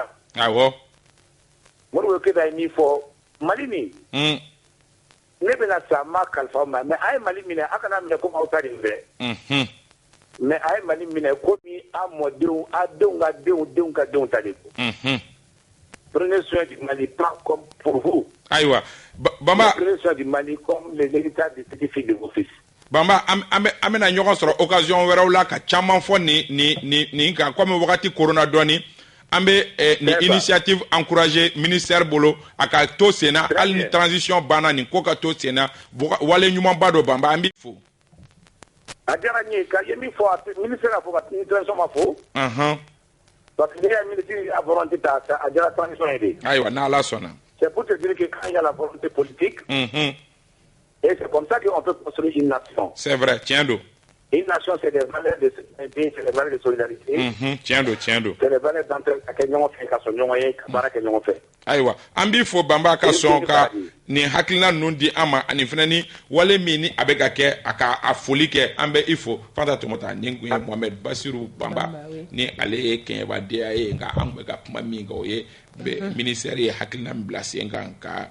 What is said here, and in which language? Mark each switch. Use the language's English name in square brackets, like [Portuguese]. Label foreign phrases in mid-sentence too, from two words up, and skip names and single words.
[Bambara] awɔ Modibo Keyita ye min fɔ Mali nin ne bɛna sa ma kalifa ma mais a ye Mali minɛ a kana minɛ komi aw ta de fɛ mais a ye Mali minɛ komi a mɔdenw a denw ka denw ka denw ta de don [French] prenez soin du Mali pas comme pour vous [Bambara] ayiwa Bamba [French] prenez soin du Mali comme les héritages des petits filles de vos fils [Bambara] Bamba an bɛna ɲɔgɔn sɔrɔ occasion wɛrɛw la ka caman fɔ nin kan komi wagati korona dɔɔni an bɛ nin [French] initiative encourager ministère [Bambara] bolo a ka to sen na hali ni transition banna nin ko ka to sen na wale ɲumanba dɔ Bamba an b'i fo a diyara n ye ka ye min fɔ ministère a fɔ ka ni transition ma fo parce que ne ye ministre a volonté ta a diyara transition ye de ayiwa n'Ala sɔnna [French] c'est pour te dire que quand il y a la volonté politique et c'est comme ça qu'on peut construire une nation c'est vrai [Bambara] tiɲɛ don [French] une nation c'est des valeurs de solidarité c'est des valeurs de solidarité [Bambara] tiɲɛ don [French] c'est des valeurs d'entraide [Bambara] ka kɛ ɲɔgɔn fɛ ka sɔn ɲɔgɔn ye ka baara kɛ ɲɔgɔn fɛ ayiwa an b'i fo Bamba ka sɔn ka nin hakilina ninnu di an ma ani fana ni wale min ni a bɛ ka kɛ a ka a foli kɛ an bɛ i fo Fanta Tɔmɔta nin kun ye Mohamed Basiru Bamba ni ale ye kɛɲɛbadenya ye nka an bɛ ka kuma min kan o ye ministère ye hakilina min bila sen kan ka